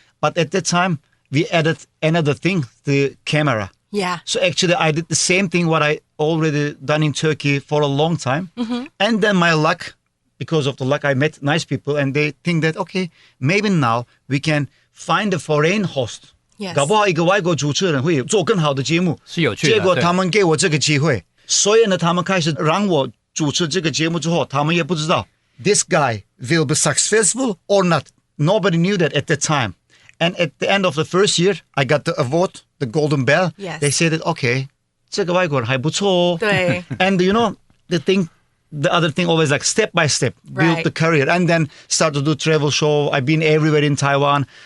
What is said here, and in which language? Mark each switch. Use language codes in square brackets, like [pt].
[en] But at that time, we added another thing, the camera. Yeah. So actually, I did the same thing what I already done in Turkey for a long time. And then my luck, because of the luck, I met nice people. And they think that, okay, maybe now we can find a foreign host. Yes. [zh] 搞不好一个外国主持人会做更好的节目。是有趣的。结果他们给我这个机会，所以呢，他们开始让我主持这个节目之后，他们也不知道 [en] this guy will be successful or not. nobody knew that at the time. And at the end of the first year, I got the award, the Golden Bell. Yes. They said that, okay, [zh] 这个外国人还不错。对。 [en] And the other thing always like step by step, build Right. the career and then start to do travel show. I've been everywhere in Taiwan.